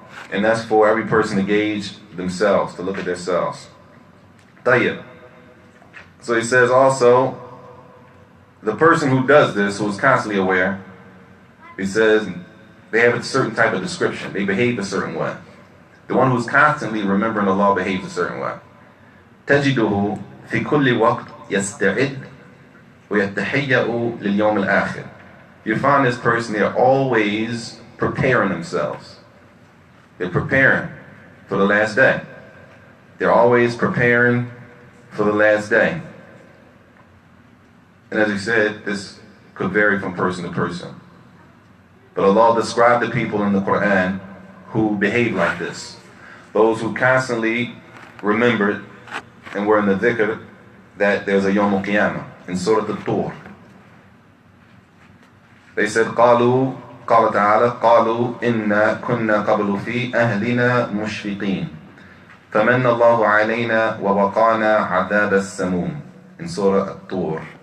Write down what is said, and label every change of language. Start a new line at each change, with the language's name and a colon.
English: And that's for every person to gauge themselves, to look at themselves. Tayyib. So he says also, the person who does this, who is constantly aware, he says, they have a certain type of description. They behave a certain way. The one who's constantly remembering Allah behaves a certain way.
Arabic: تجده في كل وقت يستعد ويتهيأ لليوم الآخر.
English: You find this person, they're always preparing themselves. They're preparing for the last day. They're always preparing for the last day. And as we said, this could vary from person to person. But Allah described the people in the Quran who behave like this. Those who constantly remembered and were in the dhikr that there's a Yawm al-Qiyamah in Surah al-Tur. They said,
Arabic: قالوا قال تعالى قالوا إنا كنا قبل في أهلنا مشفقين فمن الله علينا ووقانا عذاب السموم
English: in Surah al-Tur.